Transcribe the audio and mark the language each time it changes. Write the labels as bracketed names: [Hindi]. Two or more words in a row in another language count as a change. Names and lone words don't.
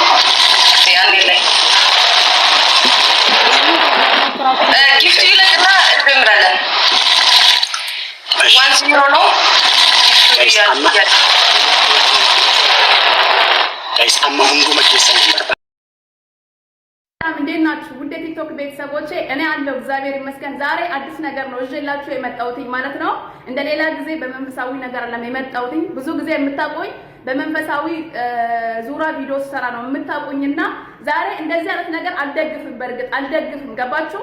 [Amharic] Gift ይለቅና እንጀምራለን። 1-0 ነው። [Oromo] guys amma hunduma keessan barba [Amharic] እንዴት ናችሁ? ውድ ቲክቶክ ቤተሰቦቼ እኔ አለው እግዚአብሔር ይመስገን። ዛሬ አዲስ ነገር ነው እዤላችሁ የመጣሁት ማለት ነው። እንደሌላ ጊዜ በመንፈሳዊ ነገር አለም የመጣሁት። ብዙ ጊዜ የምታቆኝ በመንፈሳዊ ዙራ ቪዲዮ ሰራ ነው የምታቆኝና ዛሬ እንደዚህ አይነት ነገር አልደግፍም። በርግጥ አልደግፍም፣ ገባችሁ?